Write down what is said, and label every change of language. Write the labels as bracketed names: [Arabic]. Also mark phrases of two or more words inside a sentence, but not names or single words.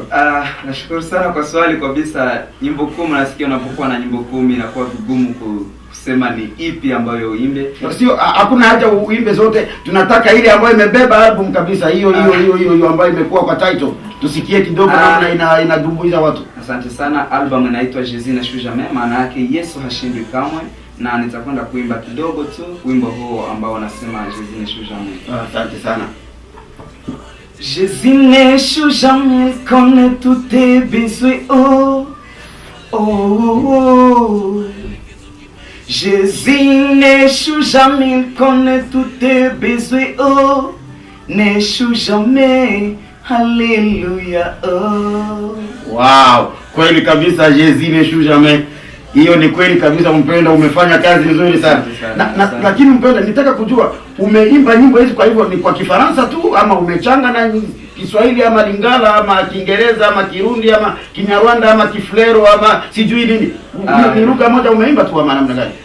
[Swahili] Nashukuru sana kwa swali kabisa. Nyimbo 10, nasikia unapokuwa na nyimbo 10 inakuwa vigumu kusema ni ipi ambayo uimbe. Sio, hakuna haja uimbe zote. Tunataka ile ambayo imebeba album kabisa, hiyo ambayo imekuwa kwa title. Tusikie kidogo namna inadumbuiza watu. Asante sana. Album inaitwa Jesus ne jamais, maana yake Yesu hashindwi kamwe, na nitakwenda kuimba kidogo tu wimbo huo ambao unasema Jesus ne jamais. Asante sana. [French] Jésus n'échoue jamais, connaît tous tes besoins, oh, oh, oh. Jésus n'échoue jamais, connaît tous tes besoins, oh, n'échoue jamais, alléluia, oh. [Swahili] Wow, kweli kabisa, [French] Jésus n'échoue jamais. [Swahili] Hiyo ni kweli kabisa mpendwa, umefanya kazi nzuri sana. Lakini mpendwa, nitaka kujua umeimba nyimbo hizi, kwa hivyo ni kwa Kifaransa tu ama umechanga na Kiswahili ama Lingala ama Kiingereza ama Kirundi ama Kinyarwanda ama Kiflero ama sijui nini? Ni lugha moja umeimba tu ama namna gani?